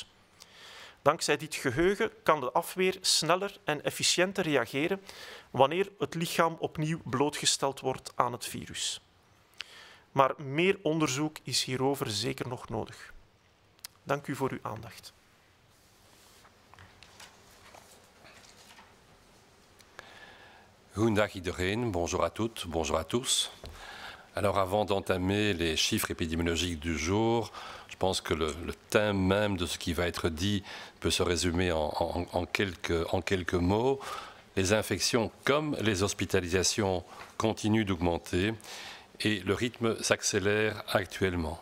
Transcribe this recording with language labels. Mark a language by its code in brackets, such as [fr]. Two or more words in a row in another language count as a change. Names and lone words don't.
[nl] Dankzij dit geheugen kan de afweer sneller en efficiënter reageren wanneer het lichaam opnieuw blootgesteld wordt aan het virus. Maar meer onderzoek is hierover zeker nog nodig. Dank u voor uw aandacht. Goedendag iedereen, [fr] bonjour à toutes, bonjour à tous. Alors avant d'entamer les chiffres épidémiologiques du jour, je pense que le thème même de ce qui va être dit peut se résumer en quelques mots. Les infections comme les hospitalisations continuent d'augmenter et le rythme s'accélère actuellement.